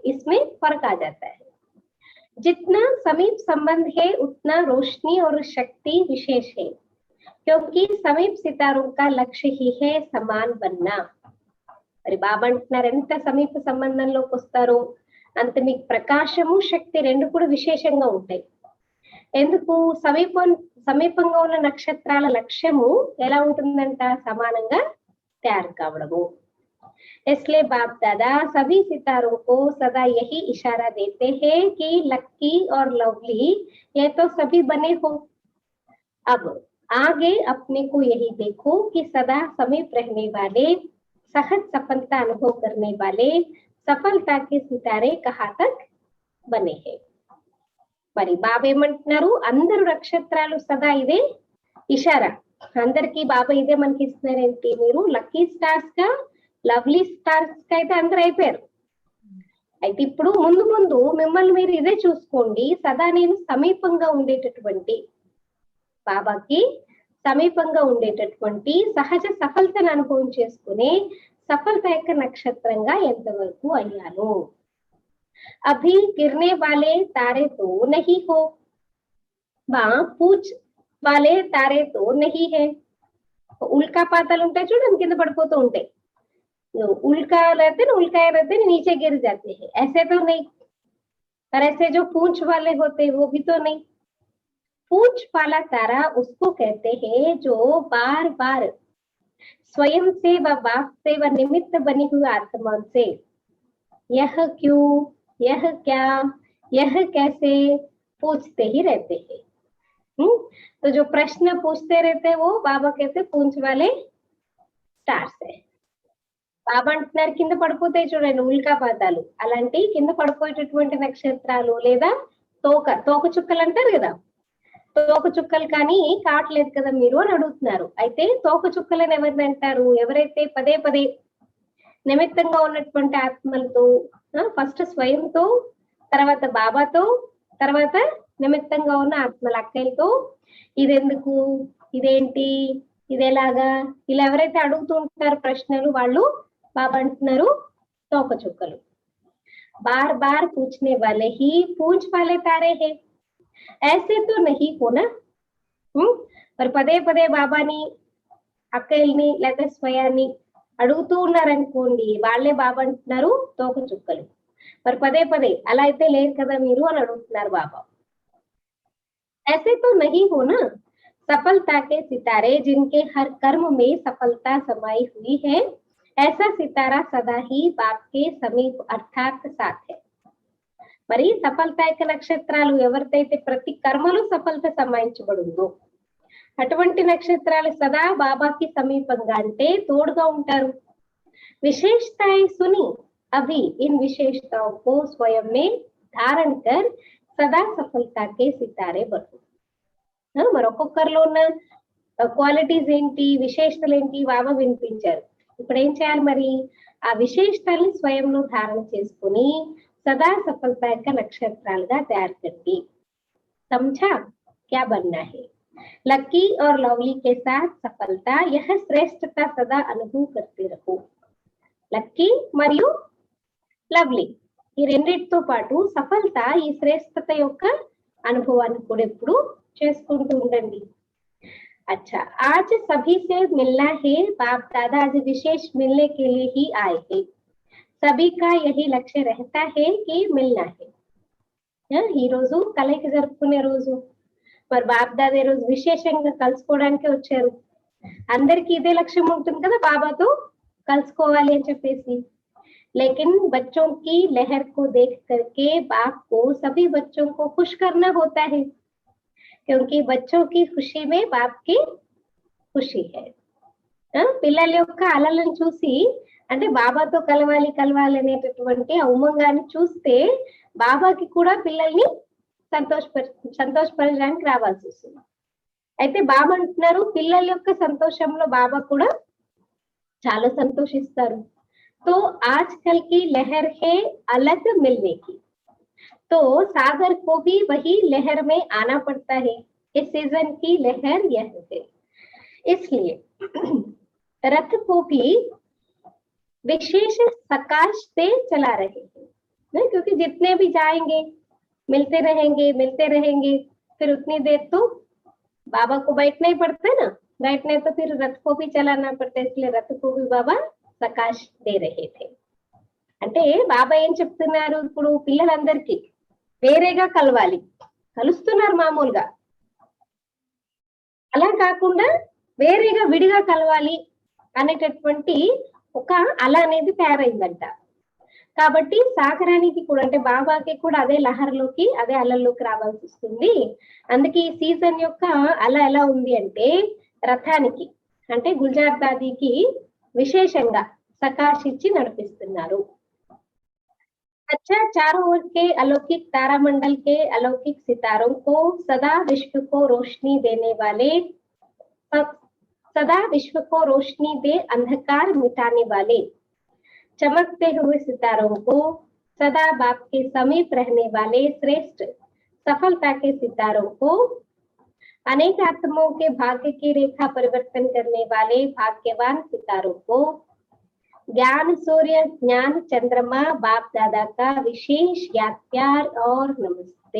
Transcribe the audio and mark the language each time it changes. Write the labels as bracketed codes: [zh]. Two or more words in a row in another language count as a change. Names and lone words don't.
[hi] इसमें फर्क आ जाता है. जितना समीप संबंध है उतना रोशनी और शक्ति विशेष है क्योंकि समीप सितारों का लक्ष्य ही है समान बनना. [te] మరి బాబా అంటున్నారు, ఎంత సమీప సంబంధంలోకి వస్తారో అంత మీకు ప్రకాశము శక్తి రెండు కూడా విశేషంగా ఉంటాయి. ఎందుకు? సమీపంగా ఉన్న నక్షత్రాల లక్ష్యము ఎలా ఉంటుందంట? సమానంగా తయారు కావడము. [hi] इसलिए बाप दादा सभी सितारों को सदा यही इशारा देते हैं कि लक्की और लवली ये तो सभी बने हो. अब आगे अपने को यही देखो कि सदा समीप रहने वाले, सहज सफलता अनुभव करने वाले सफलता के सितारे कहाँ तक बने हैं. [te] మరి బాబా ఏమంటున్నారు? అందరు నక్షత్రాలు సదా ఇదే ఇషారా, అందరికి బాబా ఇదే మనకి ఇస్తున్నారేంటి? మీరు [en] lucky stars [te] గా, [en] lovely stars [te] గా అయితే అందరూ అయిపోయారు. అయితే ఇప్పుడు ముందు ముందు మిమ్మల్ని మీరు ఇదే చూసుకోండి, సదా నేను సమీపంగా ఉండేటటువంటి, బాబాకి సమీపంగా ఉండేటటువంటి సహజ సఫలతను అనుభవం చేసుకునే సఫలత యొక్క నక్షత్రంగా ఎంతవరకు అయ్యాను. [hi] अभी गिरने वाले तारे तो नहीं हो, वहां पूछ वाले तारे तो नहीं है. उल्का पाताल [te] ఉంటాయి చూడండి, కింద పడిపోతూ ఉంటాయి. [hi] उल्का रहते ना, उल्काए रहते ना, नीचे गिर जाते हैं, ऐसे तो नहीं. पर ऐसे जो पूंछ वाले होते हैं वो भी तो नहीं. पूंछ वाला तारा उसको कहते हैं जो बार बार स्वयं से व बाप से व निमित्त बनी हुई आत्मा से यह क्यों, यह क्या, यह कैसे पूछते ही रहते हैं. तो जो प्रश्न पूछते रहते हैं वो बाबा कहते पूंछ वाले स्टार्स है. [te] బాబా అంటున్నారు కింద పడిపోతాయి చూడండి ఉల్కాపాతాలు, అలాంటి కింద పడిపోయేటటువంటి నక్షత్రాలు లేదా తోక చుక్కలు అంటారు కదా, తోక చుక్కలు కానీ కావట్లేదు కదా మీరు అని అడుగుతున్నారు. అయితే తోక చుక్కలని ఎవరిని అంటారు? ఎవరైతే పదే పదే నిమిత్తంగా ఉన్నటువంటి ఆత్మలతో, ఫస్ట్ స్వయంతో, తర్వాత బాబాతో, తర్వాత నిమిత్తంగా ఉన్న ఆత్మల అక్కలతో ఇదెందుకు, ఇదేంటి, ఇదేలాగా, ఇలా ఎవరైతే అడుగుతూ ఉంటారు ప్రశ్నలు వాళ్ళు బాబా అంటున్నారు తోక చుక్కలు. [hi] बार बार పూछने वाले ही पूंछ वाले तारे हैं, ऐसे तो नहीं होना. [te] మరి పదే పదే బాబాని అక్కల్ని లేకపోతే స్వయాన్ని అడుగుతూ ఉన్నారనుకోండి, వాళ్ళే బాబా అంటున్నారు తోక చుక్కలు. మరి పదే పదే అలా అయితే లేరు కదా మీరు అని అడుగుతున్నారు బాబా. [hi] ऐसे तो नहीं होना, सफलता के सितारे जिनके हर कर्म में सफलता समाई हुई है, ऐसा सितारा सदा ही बाप के समीप अर्थात साथ है. [te] మరి సఫలతాయక నక్షత్రాలు ఎవరికైతే ప్రతి కర్మలో సఫలత సమాయించబడిందో అటువంటి నక్షత్రాలు సదా బాబాకి సమీపంగా అంటే తోడుగా ఉంటారు. [hi] విశేషతాएं सुनी अभी इन विशेषताओं को स्वयं में धारण कर सदा सफलता के सितारे बनो. [te] మరి ఒక్కొక్కరిలో ఉన్న క్వాలిటీస్ ఏంటి, విశేషతలు ఏంటి బాబా వినిపించారు. ఇప్పుడు ఏం చేయాలి మరి, ఆ విశేషతల్ని స్వయంలో ధారణ చేసుకుని సదా సఫలతాయక నక్షత్రాలుగా తయారు కండి. [hi] समझा क्या बनना है? लकी और लवली के साथ सफलता यह श्रेष्ठता सदा अनुभव करते रहो. [te] లక్కీ మరియు లవ్లీ ఈ రెండిటితో పాటు సఫలత ఈ శ్రేష్టత యొక్క అనుభవాన్ని కూడా ఎప్పుడు చేసుకుంటూ ఉండండి. [hi] अच्छा, आज सभी से मिलना है. बाप दादा आज विशेष मिलने के लिए ही आए हैं. सभी का यही लक्ष्य रहता है कि मिलना है. [te] ఈ రోజు కలయిక జరుపుకునే రోజు, మరి బాప్ దాదా రోజు విశేషంగా కలుసుకోవడానికి వచ్చారు. అందరికి ఇదే లక్ష్యం ఉంటుంది కదా, బాబాతో కలుసుకోవాలి అని చెప్పేసి. [hi] लेकिन बच्चों की लहर को देख करके बाप को सभी बच्चों को खुश करना होता है, क्योंकि बच्चों की खुशी में बाप की खुशी है. [te] పిల్లల యొక్క అలలను చూసి అంటే బాబాతో కలవాలి అనేటటువంటి ఉమంగాన్ని చూస్తే బాబాకి కూడా పిల్లల్ని సంతోషపరచడానికి రావాల్సి వస్తుంది. అయితే బాబా అంటున్నారు పిల్లల యొక్క సంతోషంలో బాబా కూడా చాలా సంతోషిస్తారు. [hi] तो आजकल की लहर है अलग मिलने की, तो सागर को भी वही लहर में आना पड़ता है. इस सीजन की लहर यह है, इसलिए रथ को भी विशेष सकाश से चला रहे हैं, क्योंकि जितने भी जाएंगे मिलते रहेंगे फिर उतनी देर तो बाबा को बैठना ही पड़ता है ना, बैठने तो फिर रथ को भी चलाना पड़ता है. इसलिए रथ को भी बाबा सकाश दे रहे थे. [te] అంటే బాబా ఏం చెప్తున్నారు, ఇప్పుడు పిల్లలందరికీ వేరేగా కలవాలి, కలుస్తున్నారు మామూలుగా, అలా కాకుండా వేరేగా విడిగా కలవాలి అనేటటువంటి ఒక అల అనేది తయారైందంట. కాబట్టి సాగరానికి కూడా అంటే బాబాకి కూడా అదే లహర్లోకి అదే అలల్లోకి రావాల్సి వస్తుంది. అందుకే ఈ సీజన్ యొక్క అల ఎలా ఉంది అంటే రథానికి అంటే గుల్జార్ దాదీకి విశేషంగా సకాశించి నడిపిస్తున్నారు. [hi] अच्छा, चारों ओर के अलौकिक तारामंडल के अलौकिक सितारों को सदा विश्व को रोशनी देने वाले, सदा विश्व को रोशनी दे अंधकार मिटाने वाले चमकते हुए सितारों को, सदा बाप के समीप रहने वाले श्रेष्ठ सफलता के सितारों को, अनेक आत्माओं के भाग्य की रेखा परिवर्तन करने वाले भाग्यवान सितारों को, ज्ञान सूर्य ज्ञान चंद्रमा बाप दादा का विशेष याद प्यार और नमस्ते.